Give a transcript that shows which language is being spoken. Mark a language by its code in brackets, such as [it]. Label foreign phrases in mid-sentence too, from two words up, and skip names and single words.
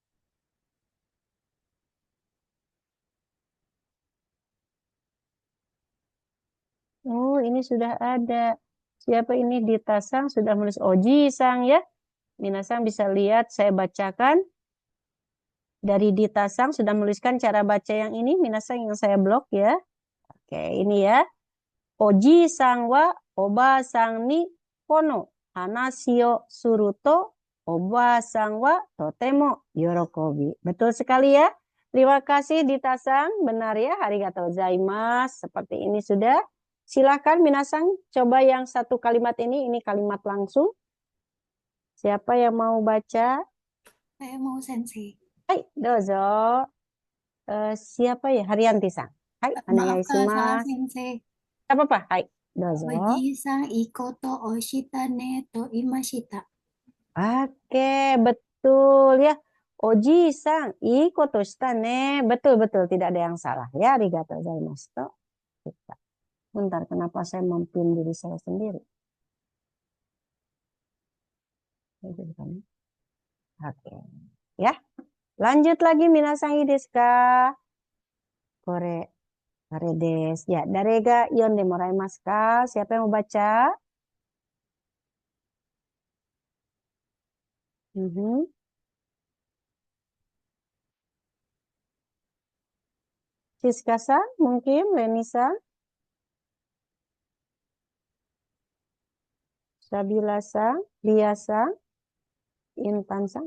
[id] Oh, ini sudah ada. Siapa ini? Dita Sang sudah menulis Oji Sang ya. Minasang bisa lihat saya bacakan. Dari Dita Sang sudah menuliskan cara baca yang ini. Minasang yang saya blok ya. Oke, ini ya. [ja] おじさん は おばさん に この 話 を する と おばさん は とても 喜び. [id] Betul sekali ya. Terima kasih Dita Sang. Benar ya. [ja] ありがとう ございます. [id] Seperti ini sudah. Silakan minasang coba yang satu kalimat ini. Ini kalimat langsung. Siapa yang mau baca? Saya mau sensei. [ja] はい、どうぞ. [id] Siapa ya? Haryanti Sang. Hai, Maaf kalau salah onegaishimasu. sensei. Apa-apa? Hai, dozo. [ja] おじさん いこと おした ね と いました. [id] Oke, betul ya. [ja] おじさん、行こう と した ね. [id] Betul-betul, tidak ada yang salah ya. [ja] ありがとう ございます. [id] Kita. Bentar, kenapa saya mempin diri saya sendiri? Oke, ya. Lanjut lagi, [ja] 皆さん いい です か?これ、これ です. や、誰が 読んで もらいます か? [id] Siapa yang mau baca? Mhm. Siska-san, mungkin, Lenisa, Sabila-san, Lia-san, Intan-san.